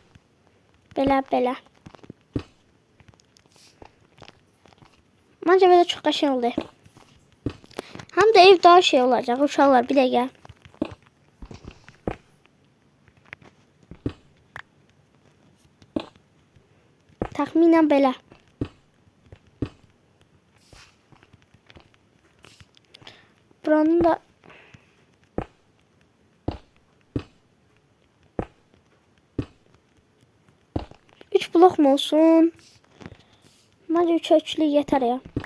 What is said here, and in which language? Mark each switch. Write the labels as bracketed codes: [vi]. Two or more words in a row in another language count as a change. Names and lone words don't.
[az] Məncə belə çox qəşəng oldu. Həm də ev daha şey olacaq uşaqlar bir dəqiqə. Təxminən belə. Buranın da 3 blok mu olsun? [tr] Bence 3 ölçülü yeter ya.